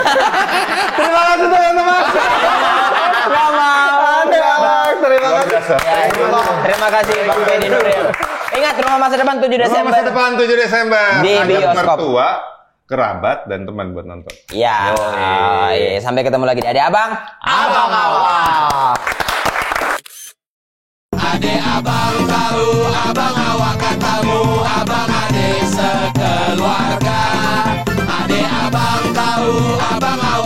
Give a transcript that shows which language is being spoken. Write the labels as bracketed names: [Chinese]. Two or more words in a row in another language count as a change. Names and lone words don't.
[Indonesian] Terima kasih teman-teman. Terima kasih. Terima kasih Bang Fedi Nuril. Ingat Rumah Masa Depan 7 Desember. Rumah Masa Depan 7 Desember. Di Ajak bioskop. mertua, kerabat, dan teman buat nonton. Ya, sampai ketemu lagi di Ade Abang. Abang awak. Ade abang tahu, abang awak katamu, abang ade sekeluarga. Ade abang tahu, abang